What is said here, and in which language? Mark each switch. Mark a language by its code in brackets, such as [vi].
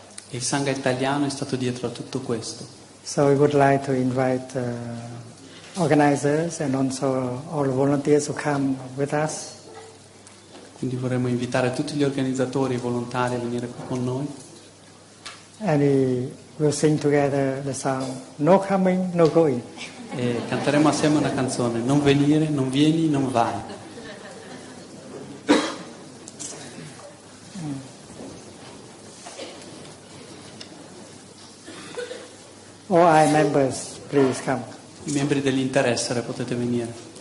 [it] E il Sangha italiano è stato dietro a tutto questo. [en] So we would like to invite organizers and also all volunteers who come with us. [it] Quindi vorremmo invitare tutti gli organizzatori e i volontari a venire qui con noi. [en] And we will sing together the song No Coming, No Going. [it] E canteremo assieme una canzone, non venire, non vieni, non vai. [en] All I members, please come. [it] I membri dell'interessere potete venire.